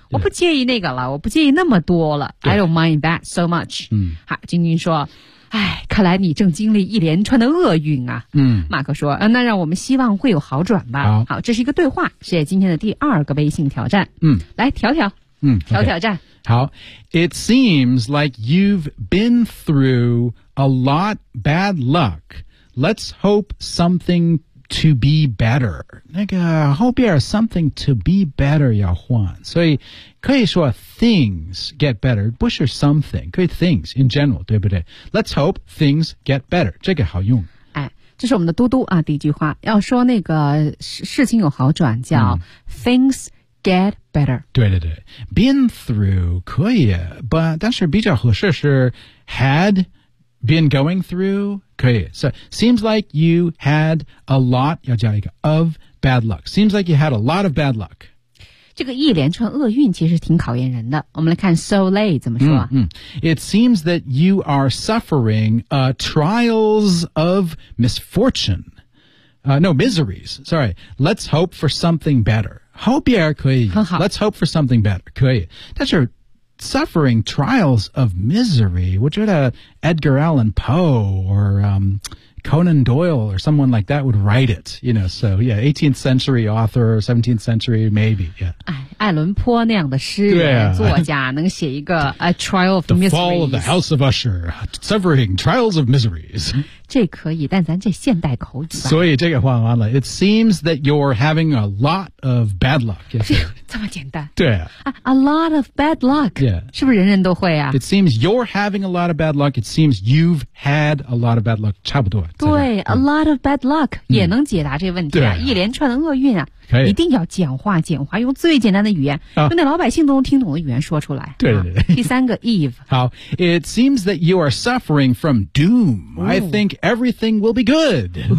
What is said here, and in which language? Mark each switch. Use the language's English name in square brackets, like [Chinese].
[Chinese] 我不介意那个了，我不介意那么多了。 [English] I don't mind that so much.、 Mm. [Chinese] 好，晶晶说，哎，看来你正经历一连串的厄运啊。嗯。马克说，那让我们希望会有好转吧。好。好，这是一个对话，是今天的第二个微信挑战。嗯。来，调调。 [English] 嗯。Okay. [Chinese] 调调战。好。 [English] It seems like you've been through a lot bad luck. Let's hope something to be better. 那个 hope here, something to be better [Chinese] 要换。所以可以说 [English] things get better, 不是 something, 可以 things in general, 对不对 ?Let's hope things get better, 这个好用。 [Chinese] 哎，这是我们的嘟嘟啊，第一句话。要说那个事情有好转叫、things get better. 对对对。Been through, 可以 ,but, 但是比较合适是 [English] had been going through, [Chinese] 可以。 [English] So, seems like you had a lot, 要加一个 of bad luck. Seems like you had a lot of bad luck. [Chinese] 这个一连串厄运其实挺考验人的。我们来看 so late 怎么说、 [English] It seems that you are suffering trials of misfortune. Miseries. Sorry. Let's hope for something better. Hope 也可以。 [Chinese] 很好。 [English] Let's hope for something better. 可以。但是 suffering trials of misery, 我觉得 Edgar Allan Poe or、Conan Doyle or someone like that would write it, you know, so yeah, 18th century author, 17th century, maybe, yeah. [Chinese] 哎，艾伦坡那样的诗人、作家能写一个 A Trial of Miseries. [English] The Fall of the House of Usher, Suffering Trials of Miseries. [Chinese] 这可以，但咱这现代口语吧。所以这个换完了。 [English] It seems that you're having a lot of bad luck. [Chinese] 这么简单。对啊。 [English] A lot of bad luck. Yeah. [Chinese] 是不是人人都会啊 [English] ?It seems you're having a lot of bad luck. It seems you've had a lot of bad luck. [Chinese] 差不多。对 , [English] a lot of bad luck [Chinese] 也能解答这个问题啊、一连串的厄运啊可以一定要简化简化用最简单的语言、用那老百姓都能听懂的语言说出来。对对对。第三个 ,Eve。 [English] 好 ,It seems that you are suffering from doom.、I think everything will be good.、